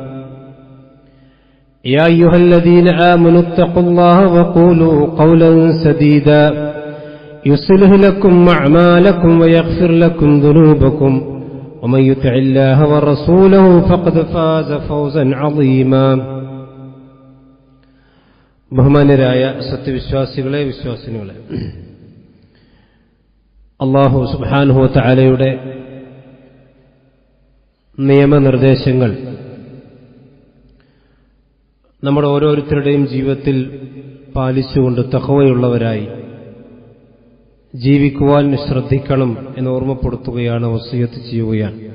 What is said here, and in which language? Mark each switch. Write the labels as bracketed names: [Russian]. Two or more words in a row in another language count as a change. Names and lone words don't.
[Arabic] يا أيها الذين آمنوا اتقوا الله وقولوا قولا سديدا يصلح لكم أعمالكم ويغفر لكم ذنوبكم ومن يطع الله ورسوله فقد فاز فوزا عظيما [Malayalam] ബഹുമാന്യരായ സത്യവിശ്വാസികളെ വിശ്വാസിനികളെ, [Arabic] الله سبحانه وتعالى [Malayalam] നിയമനിർദ്ദേശങ്ങൾ നമ്മുടെ ഓരോരുത്തരുടെയും ജീവിതത്തിൽ പാലിച്ചുകൊണ്ട് തഖ്വയുള്ളവരായി ജീവിക്കുവാൻ ശ്രദ്ധിക്കണം എന്ന് ഓർമ്മപ്പെടുത്തുകയാണ്, വസിയത്ത് ചെയ്യുകയാണ്.